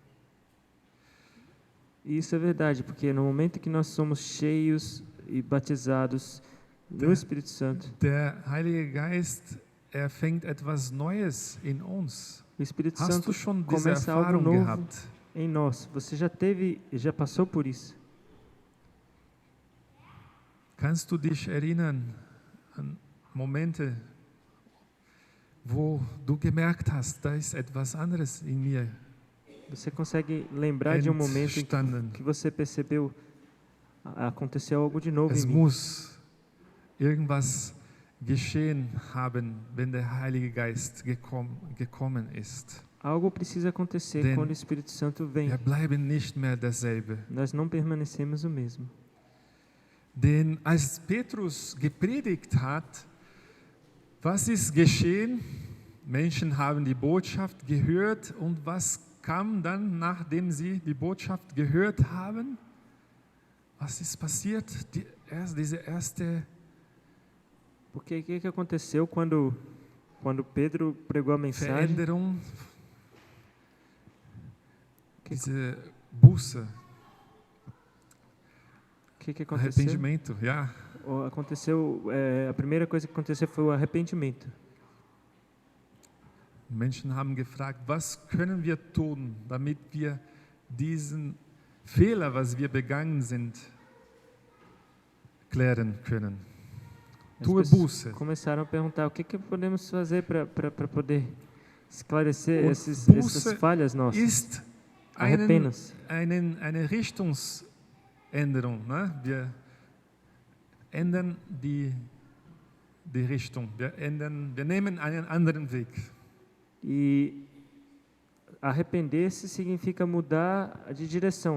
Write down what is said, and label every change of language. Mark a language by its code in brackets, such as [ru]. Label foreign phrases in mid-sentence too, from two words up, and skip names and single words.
[pt] E isso é verdade, porque no momento que nós somos cheios e batizados no Espírito Santo, [de] der Heilige Geist, er fängt etwas Neues in uns [pt] o O Espírito [de] Hast [pt] Santo [de] du schon diese [pt] começa algo [de] Erfahrung [pt] novo [de] gehabt? [pt] em nós. Você já passou por isso? [de] Kannst du dich erinnern an Momente, wo du gemerkt hast, da ist etwas anderes in mir [pt] Você consegue lembrar de um momento em [de] entstanden? [pt] que você percebeu aconteceu algo de novo [de] Es [pt] em mim? [de] muss irgendwas geschehen haben, wenn der Heilige Geist gekommen ist. [pt] Algo precisa acontecer [de] Denn [pt] quando o Espírito Santo vem. [de] Wir bleiben nicht mehr dasselbe. [pt] Nós não permanecemos o mesmo. [de] Denn als Petrus gepredigt hat, was ist geschehen? Menschen haben die Botschaft gehört und was kam dann, nachdem sie die Botschaft gehört haben? Was ist passiert? Diese erste [pt] Porque o que aconteceu quando Pedro pregou a mensagem? [de] Veränderung, diese Buße, [pt] O que aconteceu? [de] Arrependimento, ja. [pt] A primeira coisa que aconteceu foi o arrependimento. [de] Menschen haben gefragt, was können wir tun, damit wir diesen Fehler, was wir begangen sind, klären können. [pt] As [de] Tue [pt] pessoas [de] Buße. [pt] começaram a perguntar o que podemos fazer para poder esclarecer [de] Und [pt] essas [de] Buße [pt] falhas nossas. [de] ist [pt] Arrependa-se. [de] eine Richtungsänderung. Ne? Wir ändern die Richtung. Wir nehmen einen anderen Weg. [pt] E arrepender-se significa mudar de direção.